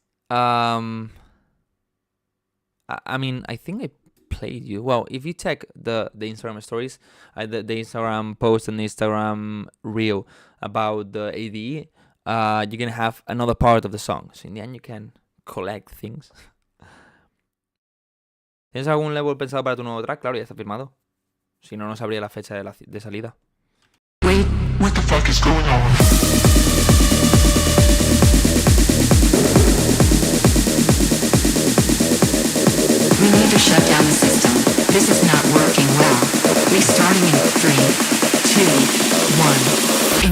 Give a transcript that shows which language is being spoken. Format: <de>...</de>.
<en>I mean, I think I played you. Well, if you check the Instagram stories, the Instagram post and the Instagram reel about the ADE, you're gonna have another part of the song. So in the end, you can collect things.</en> <es>¿Tienes algún level pensado para tu nuevo track? Claro, ya está firmado. Si no, no sabría la fecha de salida.</es> <en>Wait, what the fuck is going on? We need to shut down the system. This is not working well. Restarting in 3, 2, 1.</en>